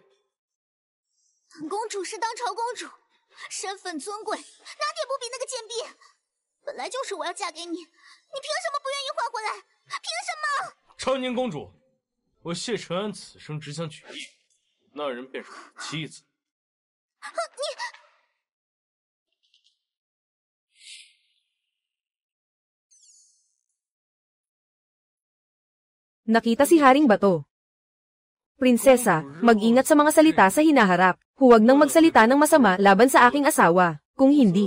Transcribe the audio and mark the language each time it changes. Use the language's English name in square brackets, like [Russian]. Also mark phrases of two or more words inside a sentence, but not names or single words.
[Chinese] 本公主是当朝公主，身份尊贵，哪点不比那个贱婢？本来就是我要嫁给你，你凭什么不愿意换回来？凭什么？长宁公主，我谢承安此生只想娶一人，那人便是我的妻子。 [Filipino] Nakita si Haring Bato. Prinsesa, mag-ingat sa mga salita sa hinaharap. Huwag nang magsalita ng masama laban sa aking asawa, kung hindi.